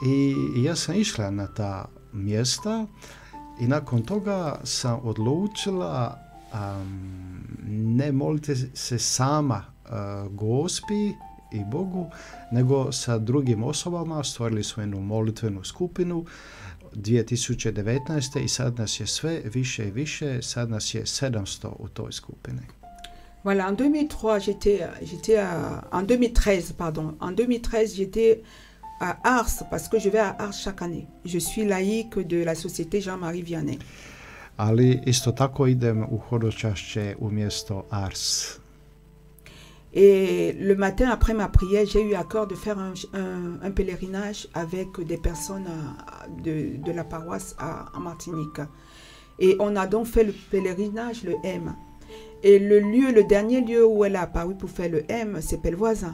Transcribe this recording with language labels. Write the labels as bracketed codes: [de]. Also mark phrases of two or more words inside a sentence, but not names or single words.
[hr] I ja sam išla na ta mjesta i nakon toga sam odlučila ne moliti se sama Gospi i Bogu, nego sa drugim osobama. Stvorili smo jednu molitvenu skupinu 2019. i sad nas je sve više i više, sad nas je 700 u toj skupini. [fr] Voilà, en 2013, j'étais à Ars, parce que je vais à Ars chaque année. Je suis laïque de la société Jean-Marie Vianney. [hr] Ali isto tako idem u hodočašće u mjesto Ars. [fr] Et le matin, après ma prière, j'ai eu à cœur de faire un pèlerinage avec des personnes de la paroisse en Martinique. Et on a donc fait le pèlerinage, le M. Et le dernier lieu où elle a apparu pour faire le M, c'est Pellevoisin.